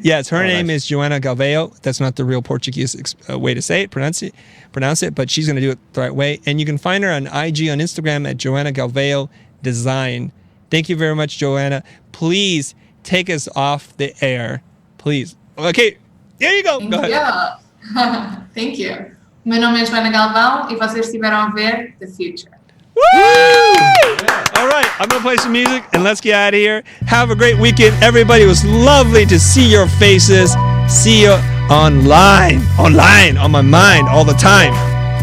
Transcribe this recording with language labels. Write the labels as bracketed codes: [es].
[en] Yes, her name is Joana Galvao. That's not the real Portuguese way to say it, pronounce it, but she's going to do it the right way. And you can find her on IG, on Instagram at Joana Galvao Design. Thank you very much, Joana. Please take us off the air. Please. Okay, there you go. Go ahead. Yeah. Thank you. [pt] Meu nome é Joana Galvão e vocês estiveram a ver The Futur. Woo! [en] All right, I'm going to play some music and let's get out of here. Have a great weekend, everybody. It was lovely to see your faces. See you online, on my mind all the time.